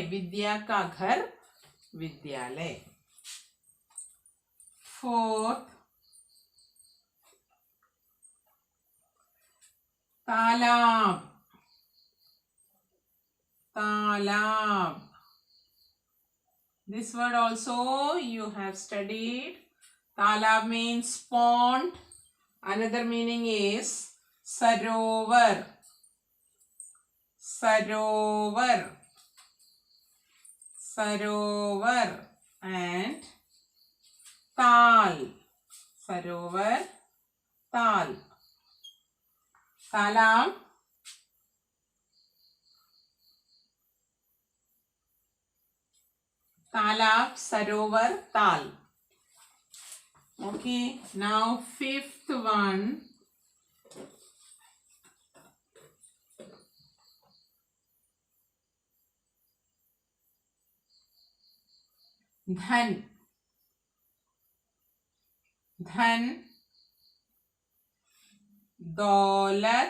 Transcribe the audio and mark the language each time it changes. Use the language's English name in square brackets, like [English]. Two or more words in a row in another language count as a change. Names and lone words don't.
[Hindi] विद्या का घर विद्यालय. फोर्थ, तालाब. तालाब. [English] This word also you have studied. Talab means pond. Another meaning is sarovar. [Hindi] सरोवर. सरोवर and ताल. सरोवर, ताल. तालाब. तालाब, सरोवर, ताल. [English] Okay, now fifth one. [Hindi] धन. धन. दौलत.